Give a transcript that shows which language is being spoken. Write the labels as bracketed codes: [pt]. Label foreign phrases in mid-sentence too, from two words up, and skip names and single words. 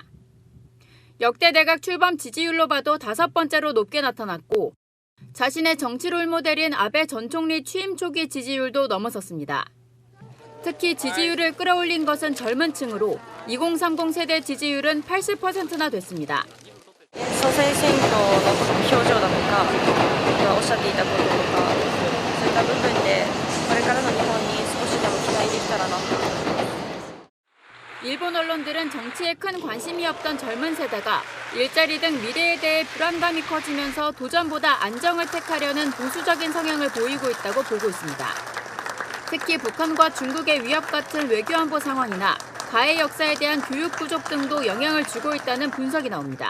[ko] 역대 내각 출범 지지율로 봐도 5번째로 높게 나타났고 자신의 정치 롤모델인 아베 전 총리 취임 초기 지지율도 넘어섰습니다. 특히 지지율을 끌어올린 것은 젊은 층으로 2030 세대 지지율은 80%나 됐습니다. [ja] 総裁選挙の表情だとか、おっしゃっていたこととか、そういった部分でこれからの日本に少しでも期待できたらなと思います。 [ko] 일본 언론들은 정치에 큰 관심이 없던 젊은 세대가 일자리 등 미래에 대해 불안감이 커지면서 도전보다 안정을 택하려는 보수적인 성향을 보이고 있다고 보고 있습니다. 특히 북한과 중국의 위협 같은 외교안보 상황이나 가해 역사에 대한 교육 부족 등도 영향을 주고 있다는 분석이 나옵니다.